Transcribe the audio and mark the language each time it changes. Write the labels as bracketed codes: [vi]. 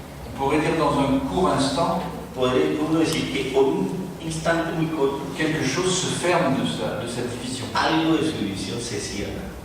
[fr] on pourrait dire dans un court instant, [es] podría uno decir que por un instante muy corto, [fr] quelque chose se ferme de cette division. [es] algo de su división se cierra.